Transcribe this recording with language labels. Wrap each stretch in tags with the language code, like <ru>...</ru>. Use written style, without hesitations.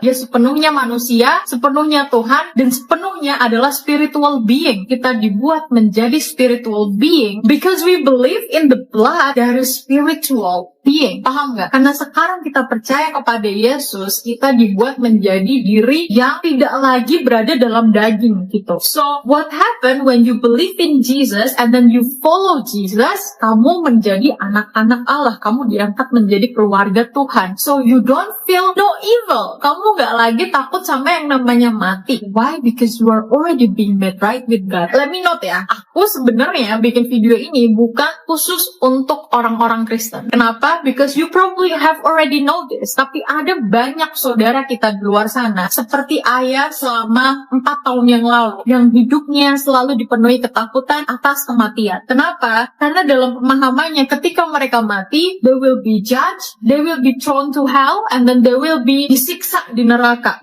<id>Dia sepenuhnya manusia, sepenuhnya Tuhan, dan sepenuhnya adalah spiritual being. Kita dibuat menjadi</id> <en>spiritual being because we believe in the blood that is spiritual being.</en> <id>Paham nggak? Karena sekarang kita percaya kepada Yesus, kita dibuat menjadi diri yang tidak lagi berada dalam daging gitu.</id> <en>So, what happened when you believe in Jesus and then you follow Jesus?</en> <id>Kamu menjadi anak-anak Allah. Kamu diangkat menjadi keluarga Tuhan.</id> <en>So, you don't feel no evil.</en> <id>Kamu nggak lagi takut sama yang namanya mati.</id> <en>Why? Because you are already being made right with God. Let me note</en> <id>ya, aku sebenarnya bikin video ini bukan khusus untuk orang-orang Kristen. Kenapa?</id> <en>Because you probably have already know this.</en> <id>Tapi ada banyak saudara kita di luar sana, seperti Ayah selama 4 tahun yang lalu, yang hidupnya selalu dipenuhi ketakutan atas kematian. Kenapa? Karena dalam pemahamannya, ketika mereka mati,</id> <en>they will be judged, they will be thrown to hell, and then they will be</en> <id>disiksa di neraka.</id>